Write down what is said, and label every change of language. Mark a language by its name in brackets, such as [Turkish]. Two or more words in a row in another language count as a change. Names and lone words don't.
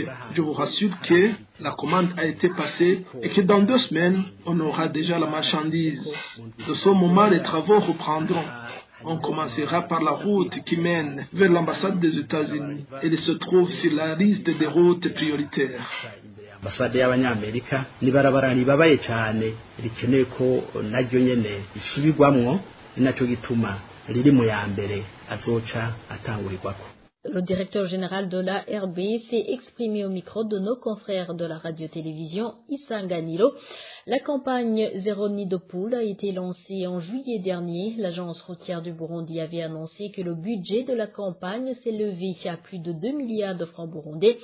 [French] Je vous rassure que la commande a été passée et que dans 2 semaines, on aura déjà la marchandise. De ce moment, les travaux reprendront. On commencera par la route qui mène vers l'ambassade des États-Unis. Elle se trouve sur la liste des routes prioritaires. [Rundi] Ambasade y'Abanyamerika ni barabara ribabaye cyane rikeneye ko naryo nyene isubirwamwo, inaco gituma riri mu ya mbere azoca atangurirwako. [French] Le directeur général de la RB s'est exprimé au micro de nos confrères de la radio-télévision Issa Nganilo. La campagne Zéro Nid de Poule a été lancée en juillet dernier. L'agence routière du Burundi avait annoncé que le budget de la campagne s'est levé à plus de 2 milliards de francs burundais.